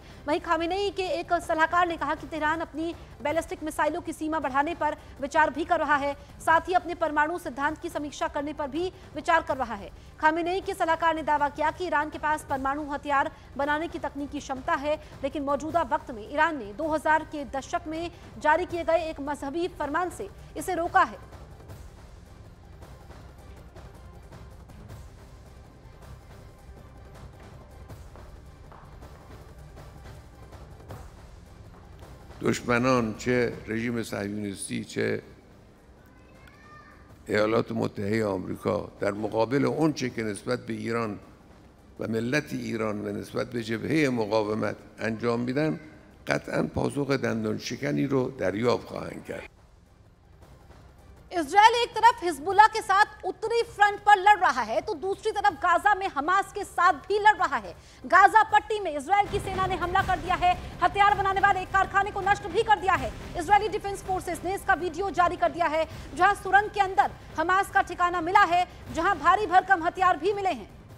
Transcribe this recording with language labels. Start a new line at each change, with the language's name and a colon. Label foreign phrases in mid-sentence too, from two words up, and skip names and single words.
Hindi: वहीं खामेनेई के एक सलाहकार ने कहा कि तेहरान अपनी बैलिस्टिक मिसाइलों की सीमा बढ़ाने पर विचार भी कर रहा है, साथ ही अपने परमाणु सिद्धांत की समीक्षा करने पर भी विचार कर रहा है। खामेनेई के सलाहकार ने दावा किया कि ईरान के पास परमाणु हथियार बनाने की तकनीकी क्षमता है, लेकिन मौजूदा वक्त में ईरान ने 2000 के दशक में जारी किए गए एक मजहबी फरमान से इसे रोका है।
Persian: دشمنان چه رژیم صهیونیستی چه ایالات متحده آمریکا در مقابل اونچه که نسبت به ایران و ملت ایران و نسبت به جبهه مقاومت انجام میدن قطعاً پاسخ دندان شکنی رو دریافت خواهند کرد.
Hindi: इजरायल एक तरफ हिजबुल्लाह के साथ उत्तरी फ्रंट पर लड़ रहा है तो दूसरी तरफ गाजा में हमास के साथ भी लड़ रहा है। गाजा पट्टी में इजरायल की सेना ने हमला कर दिया है, हथियार बनाने वाले एक कारखाने को नष्ट भी कर दिया है। इजरायली डिफेंस फोर्सेस ने इसका वीडियो जारी कर दिया है, जहां सुरंग के अंदर हमास का ठिकाना मिला है, जहां भारी भरकम हथियार भी मिले हैं।